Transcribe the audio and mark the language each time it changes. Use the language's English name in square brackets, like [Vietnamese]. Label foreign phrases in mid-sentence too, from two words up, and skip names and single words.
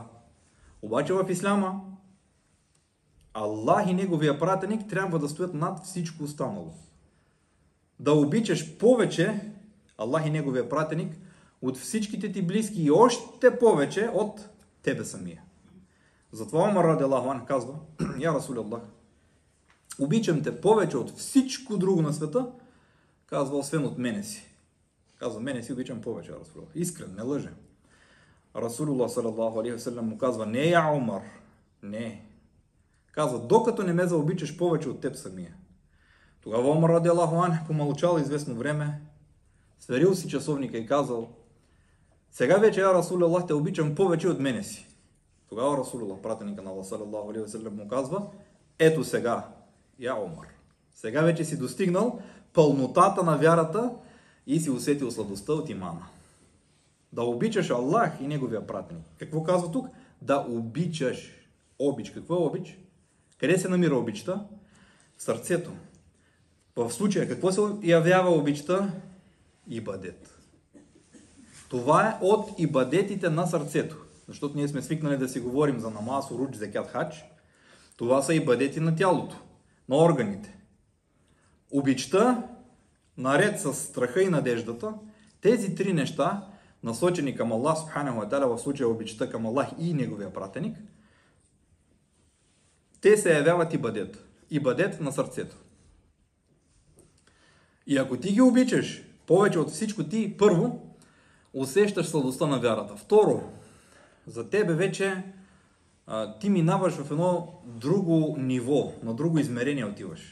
[Bulgarian] Обаче в исляма Аллах и неговия пратеник трябва да стоят над всичко останало. Да обичаш повече Аллах и неговия пратеник от всичките ти близки и още повече от тебе самия. Затова Омар [Arabic] رضي الله عنه [Bulgarian] казва: Я Расулаллах, обичам те повече от всичко друго на света, казва, освен от мене си. Казва, мене си обичам повече, Расулаллах. Искрен, не лъже. Расулуллах [Arabic] صلى الله عليه وسلم [Bulgarian] му казва: не, я Омар, не. Казва, докато не ме заобичаш повече от теб самия. Тогава Омар [Arabic] رضي الله عنه [Bulgarian] помълчал известно време, сверил си часовника и казал: сега вече, я Расулаллах, те обичам повече от мене си. Тогава Расулуллах, пратеника на Аллах [Arabic] صلى الله عليه وسلم, [Bulgarian] му казва: ето сега, я Омар, сега вече си достигнал пълнотата на вярата и си усетил сладостта от имана. Да обичаш Аллах и Неговия пратеник. Какво казва тук? Да обичаш. Обич. Какво е обич? Къде се намира обичта? В сърцето. В случая, какво се явява обичта? Ибадет. Това е от ибадетите на сърцето. Защото ние сме свикнали да си говорим за намаз, уруч, зекят, хач. Това са ибадети на тялото, на органите. Обичта, наред с страха и надеждата, тези три неща, насочени към [Arabic] الله سبحانه وتعالى, [Bulgarian] в случая обичта към Аллах и Неговия пратеник, те се явяват ибадет. Ибадет на сърцето. И ако ти ги обичаш повече от всичко, ти първо усещаш сладостта на вярата. Второ, за тебе вече ти минаваш в едно друго ниво, на друго измерение отиваш.